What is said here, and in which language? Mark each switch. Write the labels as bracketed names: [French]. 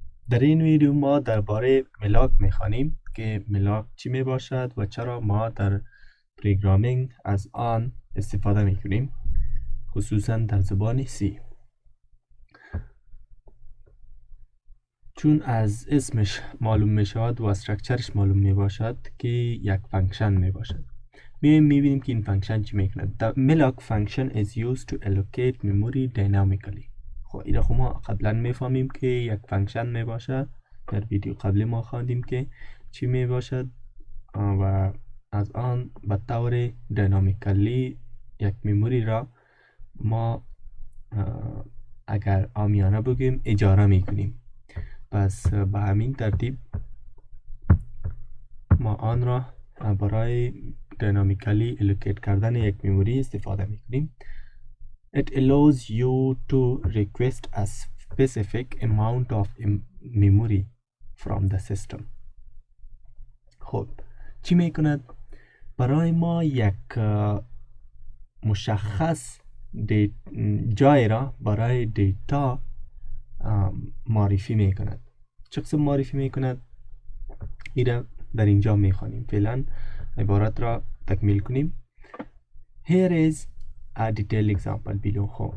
[Persian] در این ویدیو ما درباره ملاک میخوانیم که ملاک چی میباشد و چرا ما در پروگرامینگ از آن استفاده میکنیم، خصوصا در زبان سی. چون از اسمش معلوم میشود و استراکچرش معلوم میباشد که یک فانکشن میباشد. میبینیم که این فانکشن چی میکند. [English] The malloc function is used to allocate memory dynamically. [Persian] خب اینا ما قبلا میفهمیم که یک فانکشن میباشد. در ویدیو قبلی ما خواندیم که چی میباشد و از آن به طور دینامیکلی یک مموری را ما اگر عامیانه بگیم اجاره میکنیم. پس به همین ترتیب ما آن را برای دینامیکلی الوکیت کردن یک مموری استفاده میکنیم. [English] It allows you to request a specific amount of memory from the system. [Persian] خب چی میکند؟ برای ما یک مشخص جای را برای دیتا معرفی میکند. چه قسم معرفی میکند؟ ایره در اینجا میخوانیم. فعلا عبارت را تکمیل کنیم. [English] Here is a detailed example below.